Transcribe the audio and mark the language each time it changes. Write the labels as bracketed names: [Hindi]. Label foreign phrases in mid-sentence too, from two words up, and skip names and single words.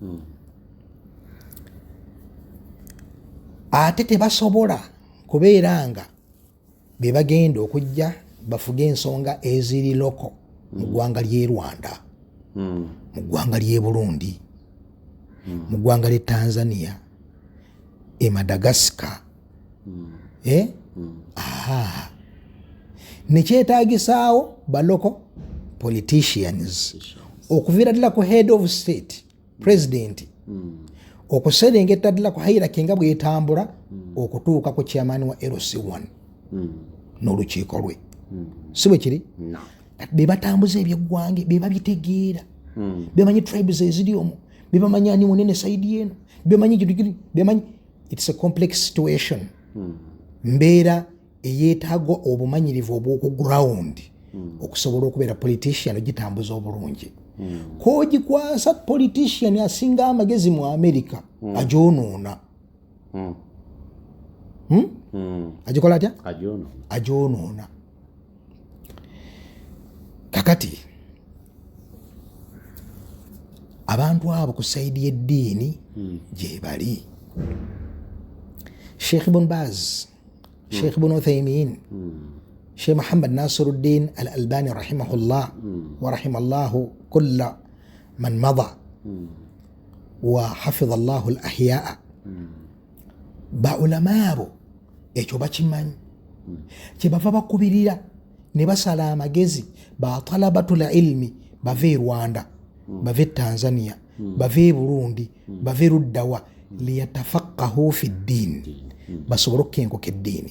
[Ganda] ate tebasobola kubeera nga be bagenda okujja bafuge ensonga eziri loko mu ggwanga ly'e Rwanda, mu ggwanga ly'e Burundi, mu ggwanga ly'e Tanzania, e Madagascar. Nekyetaagisaawo ba [English] local politicians [Ganda] okuviira ddala ku [English] head of state president, [Ganda] okuserengeta ddala ku hierarchy nga bw'etambula okutuuka ku chairman wa LC1 n'olukiiko lwe, si bwe kiri? Be batambuza ebyeggwange, be babitegeera, bemanyi tribes eziri omwo, be bamanyi ani munene saidi eno, bemanyi bemanyi. [English] It's a complex situation. [Ganda] Mbeera eyeetaaga obumanyirivu obw'oku ground okusobola okubeera politician ogitambuza obulungi. K'ogikwasa politician asinga amagezi mu America agyonoona. Agikola atya? Agyonoona. Kakati abantu abo ku saidi y'eddiini gye bali. [Arabic] Sheikh Ibn Baz, Sheikh Ibn Uthaymin, Sheikh Muhammad Nasiruddin Al-Albani رحمه الله ورحم الله كل من مضى وحفظ الله الأحياء. [Ganda] Ba ulama abo ekyo bakimanyi, kye bava bakubirira ne basala amagezi ba [Arabic] طلبة العلم [Ganda] bava e Rwanda, bava e Tanzania, bava e Burundi, bava e Ruddawa [Arabic] ليتفقهوا في الدين, [Ganda] basobole okukenkuka eddiini.